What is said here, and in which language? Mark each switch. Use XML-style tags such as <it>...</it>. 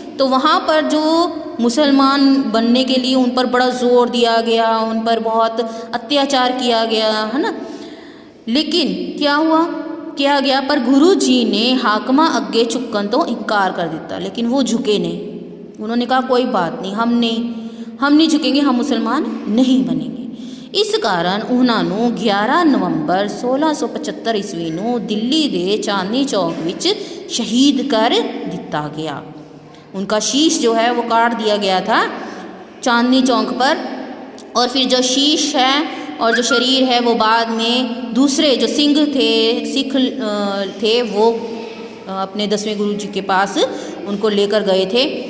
<hi>तो वहाँ पर जो मुसलमान बनने के लिए उन पर बड़ा ज़ोर दिया गया, उन पर बहुत अत्याचार किया गया, है ना। लेकिन क्या हुआ, किया गया,</hi> <pa>पर गुरु जी ने हाकमा अगे झुकन तो इनकार कर दिता।</pa> <hi>लेकिन वो झुके नहीं, उन्होंने कहा कोई बात नहीं, हम नहीं झुकेंगे, हम मुसलमान नहीं बनेंगे।</hi> <pa>ਇਸ ਕਾਰਨ ਉਹਨਾਂ ਨੂੰ 11 ਨਵੰਬਰ 1675 ਈਸਵੀ ਨੂੰ ਦਿੱਲੀ ਦੇ ਚਾਂदनी चौक ਵਿੱਚ शहीद कर दिता गया।</pa> <hi>उनका शीश जो है वो काट दिया गया था चांदनी चौक पर, और फिर जो शीश है और जो शरीर है वो बाद में दूसरे जो सिंह थे, सिख थे, वो अपने 10वें गुरु जी के पास उनको लेकर गए थे।</hi>